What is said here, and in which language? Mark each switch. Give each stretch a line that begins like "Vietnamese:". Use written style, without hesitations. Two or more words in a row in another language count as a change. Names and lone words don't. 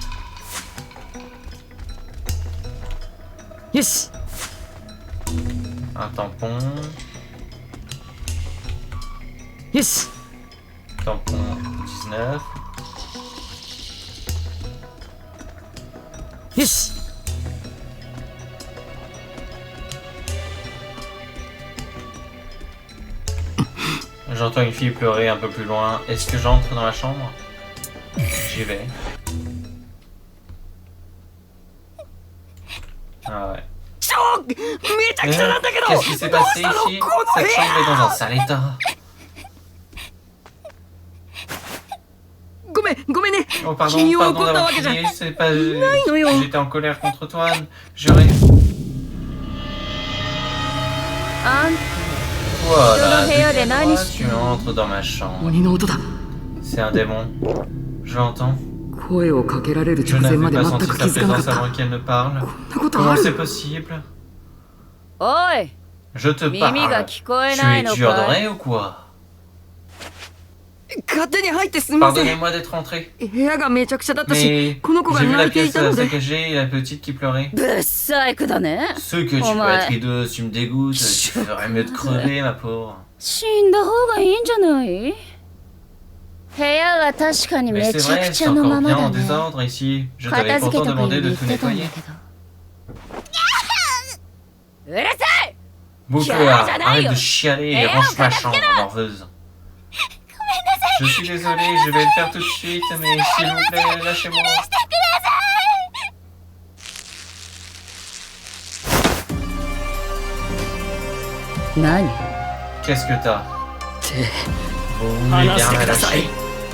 Japanese: よし
French: Un tampon.
Japanese: よし
French: Tampon 19.
Japanese: よし
French: J'entends une fille pleurer un peu plus loin. Est-ce que j'entre dans la chambre? J'y vais. Ah ouais.
Japanese: ちょめちゃくちゃなんだけど
French: Qu'est-ce qui s'est passé ici? Cette chambre est dans un sale état.
Japanese: ごめんね
French: Oh pardon,
Japanese: 君を
French: pardon
Japanese: 怒った
French: d'avoir
Japanese: わけじゃ
French: crié, c'est pas...
Japanese: ないのよ
French: J'étais en colère contre toi. J'aurais...
Japanese: あん
French: Voilà,
Japanese: 人の部屋で何
French: toi,
Japanese: し
French: tu entres dans ma chambre.
Japanese: 鬼の音だ
French: C'est un démon. Je l'entends.
Japanese: 声をかけられる
French: Je
Japanese: 直前
French: n'avais
Japanese: まで
French: pas
Japanese: 全
French: senti
Japanese: く
French: sa
Japanese: 気づかなかっ
French: présence
Japanese: た
French: avant qu'elle ne parle.
Japanese: こんなこと
French: Comment
Japanese: あ
French: c'est
Japanese: る
French: possible?
Japanese: おい
French: Je te
Japanese: 耳が
French: parle.
Japanese: 聞こえ
French: Tu
Japanese: ない
French: es
Japanese: の
French: dur
Japanese: かい
French: d'oreille ou quoi?
Japanese: 勝手に入ってすみません
French: Pardonnez-moi d'être rentré.
Japanese: 部屋がめちゃくちゃだったし
French: Mais
Japanese: この子が
French: j'ai vu
Japanese: 泣
French: la
Japanese: いてい
French: pièce
Japanese: たので
French: saccagée et la petite qui pleurait.
Japanese: ぶっさいくだね
French: Ce que tu Oh, peux ouais. être hideux, tu me dégoûtes. Tu ferais mieux de crever, ma pauvre.
Japanese: 死んだ方がいいんじゃない部屋は確かに
French: Mais
Japanese: め
French: c'est
Japanese: ちゃ
French: vrai,
Japanese: くち
French: c'est
Japanese: ゃの
French: encore
Japanese: まま
French: bien
Japanese: だ
French: en
Japanese: ね
French: désordre ici. Je
Japanese: 片
French: t'avais
Japanese: 付け
French: pourtant
Japanese: たく
French: demandé
Japanese: 言
French: de
Japanese: っ
French: tout
Japanese: てたんだ
French: nettoyer.
Japanese: けどうるさい
French: Bouclard, Tiens, arrête de Janaï. chialer et Eh, range ma on chambre, morveuse. Je suis désolé, je vais le faire tout de suite, mais s'il vous plaît, lâchez-moi.
Japanese: Nani
French: Qu'est-ce que t'as?
Japanese: って
French: Vous voulez bien
Japanese: 話してください
French: relâcher?